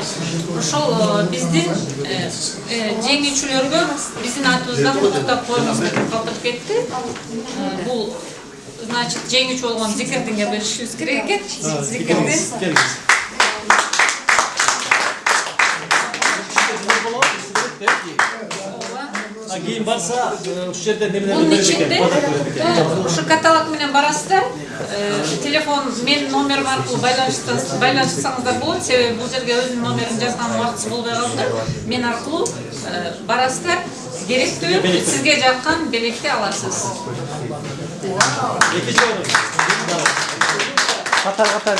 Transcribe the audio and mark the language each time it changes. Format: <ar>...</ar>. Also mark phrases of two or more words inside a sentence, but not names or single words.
<ky>Ошол биздин жеңүүчүлөргө биздин атыбыздан куттуктап коюңуз деп калтырып кетти. Бул значит жеңүүчү болгон зикирдинге бөлүшүбүз керек экен. Зикирди. Кийин барса, ушул жерде немелер</ky> <tr>Bunun içinde şu katalog</tr> <ky>менен барасыздар. Телефон мен номерим аркылуу байланышсаңыздар болот. Себеби бул жерге өзүнүн номерин жазган убактысы болбой калды. Мен аркылуу барасыздар. Керектүү сизге жаккан белекти аласыз. Экинчи орун. Катар</ky>